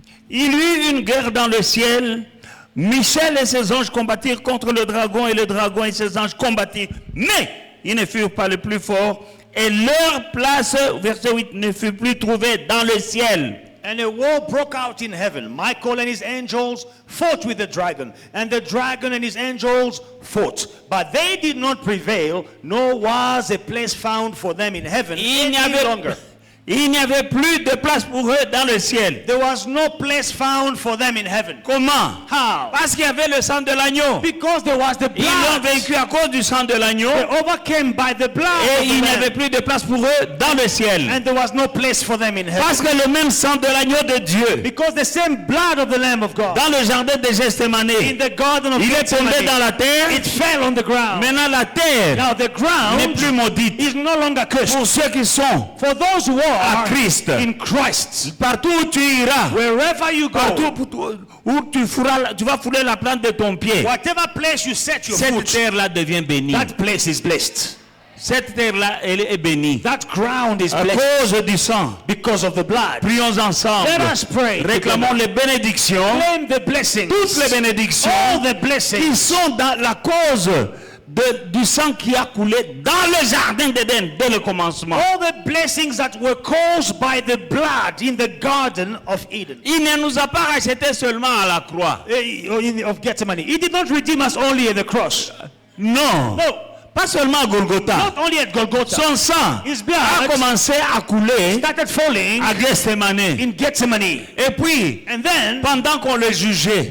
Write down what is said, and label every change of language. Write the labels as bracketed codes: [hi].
[fr] Il y eut une guerre dans le ciel. Michel et ses anges combattirent contre le dragon et le dragon et ses anges combattirent. Mais ils ne furent pas les plus forts et leur place, verset 8, ne fut plus trouvée dans le ciel. [en] And a war broke out in heaven. Michael and his angels fought with the dragon, and the dragon and his angels fought. But they did not prevail, nor was a place found for them in heaven any longer. [fr] Il n'y avait plus de place pour eux dans le ciel. [en] There was no place found for them in heaven. [fr] Comment? [en] How? [fr] Parce qu'il y avait le sang de l'agneau. [en] Because there was the [fr] Ils l'ont [en] blood. [fr] vaincu à cause du sang de l'agneau. [en] They overcame by the blood [fr] Et [en] of the [fr] il n'y [en] Lamb. [fr] avait plus de place pour eux dans le ciel. [en] And there was no place for them in heaven. [fr] Parce que le même sang de l'agneau de Dieu, [en] Because the same blood of the Lamb of God [fr] dans le jardin de [en] in [fr] Gethsemane, [en] the garden of [fr] il est tombé dans [en] Gethsemane, [fr] la terre. [en] it fell on the ground. [fr] Maintenant la terre [en] Now the [fr] n'est [en] ground [fr] plus maudite. [en] is no longer cursed. [fr] Pour ceux qui sont [en] For those who [fr] à [en] are [fr] Christ, [en] in Christ, [fr] partout où tu iras, [en] wherever you [fr] partout [en] go, [fr] où tu vas fouler la plante de ton pied, [en] whatever place you set your [fr] cette [en] foot, [fr] terre-là devient bénie. [en] that place is blessed. [fr] Cette terre-là, elle est bénie. [en] That ground is [fr] À [en] blessed [fr] cause du sang. [en] because of the blood. [fr] Prions ensemble. [en] Let us pray. [fr] Réclamons les bénédictions, [en] Claim the blessings, [fr] toutes les bénédictions [en] all the [fr] qui [en] blessings [fr] sont dans la cause du sang qui a coulé dans le jardin d'Éden dès le commencement. [en] all the blessings that were caused by the blood in the Garden of Eden. [fr] Il ne nous a pas rachetés seulement à la croix. [en] Of Gethsemane. He did not redeem us only at the cross. [fr] Non, [en] No, [fr] pas seulement à Golgotha. [en] not only at Golgotha. [fr] Son sang [en] His [fr] a [en] blood [fr] commencé à couler [en] started falling [fr] à Gethsemane. [en] in Gethsemane. [fr] Et puis, [en] And then, [fr] pendant qu'on le jugeait,